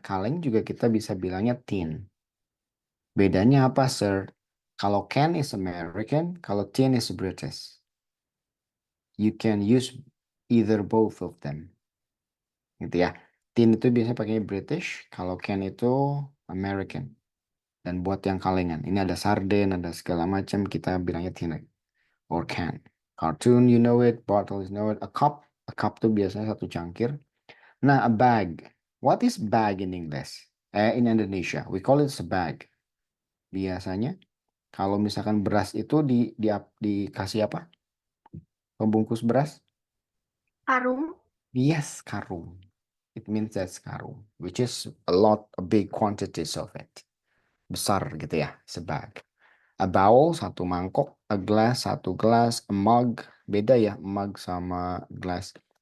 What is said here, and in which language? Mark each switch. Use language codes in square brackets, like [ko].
[id] Kaleng juga kita bisa bilangnya tin. Bedanya apa, sir? [en] Kalau can is American, kalau tin is British. You can use either both of them. [id] Gitu ya. Tin itu biasanya pakai British, kalau can itu American. Dan buat yang kalengan, ini ada sarden, ada segala macam, kita bilangnya tin or can. [en] Cartoon, you know it. Bottle, you know it. A cup [id] tuh biasanya satu cangkir. Nah, [en] a bag. What is bag in English? In Indonesia, we call it a bag. [id] Biasanya, kalau misalkan beras itu dikasih apa? Pembungkus beras? Karung. Yes, karung. [en] It means that's karung, which is a big quantities of it. [id] Besar gitu ya, sebag. [en] A bowl, [id] satu mangkok. [en] A glass, [id] satu gelas. [en] A mug, [id] beda ya, [en] mug sama glass.